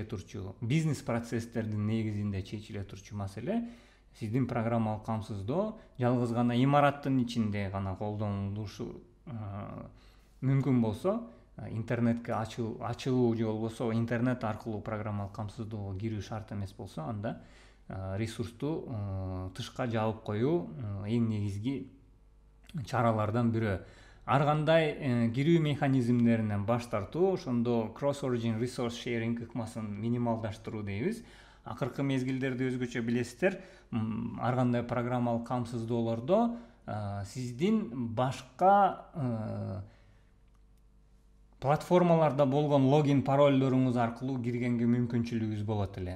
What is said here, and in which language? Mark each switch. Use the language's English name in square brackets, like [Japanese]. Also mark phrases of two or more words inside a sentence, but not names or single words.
[Kyrgyz] турчу, бизнес процесстердин негизинде чечиле турчу маселе, сиздин программалык камсыздоо жалгыз гана имараттын ичинде гана колдонулушу мүмкүн болсо, интернетке ачылуу же болбосо интернет аркылуу программалык камсыздоого кирүү шарт эмес болсо, анда ресурсту тышка жабып коюу эң негизги чаралардан бирөө. Ар кандай кирүү механизмдеринен баш тартуу, ошондо [English] cross origin resource sharing [Kyrgyz] ыкмасын минималдаштыруу дейбиз. Акыркы мезгилдерде өзгөчө билесиздер, ар кандай программалык камсыздоолордо сиздин башка платформаларда болгон логин паролдоруңуз аркылуу киргенге мүмкүнчүлүгүңүз болот эле.